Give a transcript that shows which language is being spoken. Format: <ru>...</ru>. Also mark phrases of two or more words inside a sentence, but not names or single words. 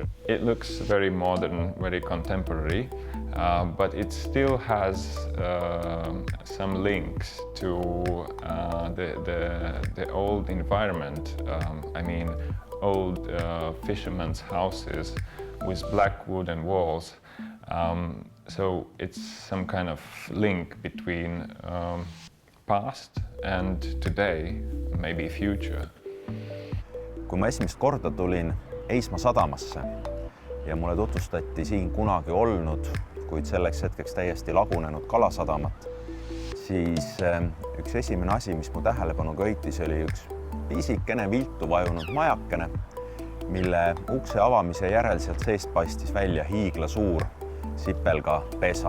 <en>It looks very modern, very contemporary, but it still has some links to the old environment. I mean, old fishermen's houses with black wooden walls. So it's some kind of link between past and today, maybe future.</en> <et>Kui ma esimest korda tulin Eisma sadamasse ja mulle tutvustati siin kunagi olnud, kuid selleks hetkeks täiesti lagunenud kalasadamat, siis üks esimene asi, mis mu tähelepanu köitis, oli üks pisikene viltu vajunud majakene, mille ukse avamise järel sealt seest paistis välja hiigla suur sipelga pesa.</et>